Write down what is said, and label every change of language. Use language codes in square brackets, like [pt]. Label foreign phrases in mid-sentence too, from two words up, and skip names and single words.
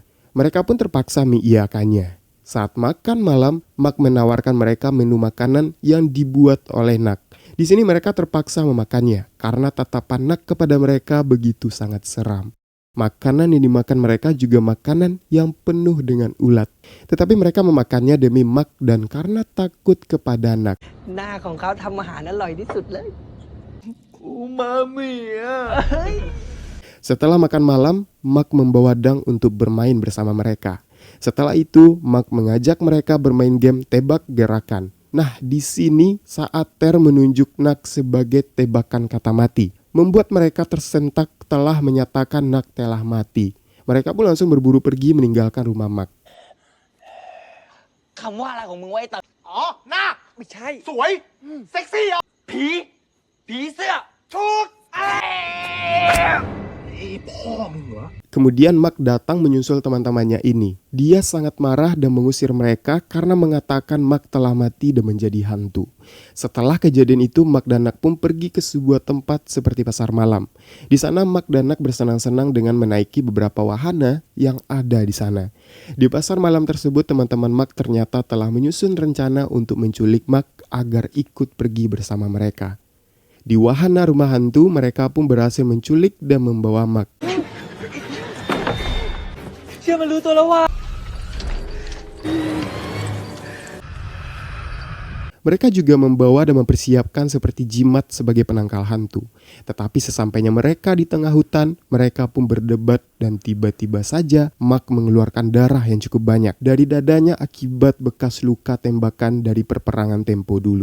[id] Mereka pun terpaksa mengiyakannya. Saat makan malam, Mak menawarkan mereka menu makanan yang dibuat oleh Nak. Di sini mereka terpaksa memakannya karena tatapan Nak kepada mereka begitu sangat seram. Makanan yang dimakan mereka juga makanan yang penuh dengan ulat. Tetapi mereka memakannya demi Mak dan karena takut kepada Nak. [th] หน้าของเขาทำอาหารอร่อยที่สุดเลย [id] Setelah makan malam, Mak membawa Dang untuk bermain bersama mereka. Setelah itu, Mak mengajak mereka bermain game tebak gerakan. Nah, di sini saat Ter menunjuk Nak sebagai tebakan kata mati, membuat mereka tersentak telah menyatakan Nak telah mati. Mereka pun langsung berburu pergi meninggalkan rumah Mak. [th] คำว่าอะไรของมึงไว้ตัด อ๋อหน้า ไม่ใช่ สวยเซ็กซี่อ่ะ ผีเสื้อ ถูกไอ้ผ [id] Kemudian Mark datang menyusul teman-temannya ini. Dia sangat marah dan mengusir mereka karena mengatakan Mark telah mati dan menjadi hantu. Setelah kejadian itu, Mark dan Nak pun pergi ke sebuah tempat seperti pasar malam. Di sana Mark dan Nak bersenang-senang dengan menaiki beberapa wahana yang ada di sana. Di pasar malam tersebut, teman-teman Mark ternyata telah menyusun rencana untuk menculik Mark agar ikut pergi bersama mereka. Di wahana rumah hantu, mereka pun berhasil menculik dan membawa Mark. [th] เชื่อมันรู้ตัวแล้วว่า [id] Mereka juga membawa dan mempersiapkan seperti jimat sebagai penangkal hantu. Tetapi sesampainya mereka di tengah hutan, mereka pun berdebat dan tiba-tiba saja Mark mengeluarkan darah yang cukup banyak dari dadanya akibat bekas luka tembakan dari perperangan tempo dulu.